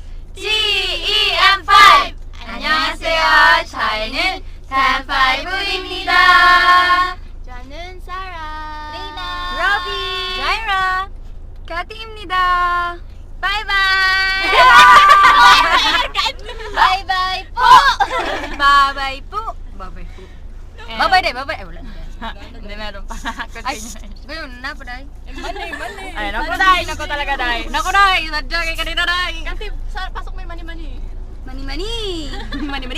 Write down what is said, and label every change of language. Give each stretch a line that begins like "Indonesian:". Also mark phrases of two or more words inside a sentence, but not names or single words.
Korean: GEM5! 안녕하세요. 저희는 GEM5입니다. 저는 사라, 리나, 러비, 자이라, 카티입니다. 바이바이!
Filipino: 바이바이 po! Bye-bye po! Bye-bye po. Bye-bye day, bye-bye. Ay, wala. Hindi, meron pa. Ay, ngayon na po, day. Mali. Ay, naku, day. Naku talaga, day. Naku, day.
Hiligaynon: Sadya kay kanina, day.
Filipino: Kasi pasok may mani-mani. Mani-mani. Mani-mani.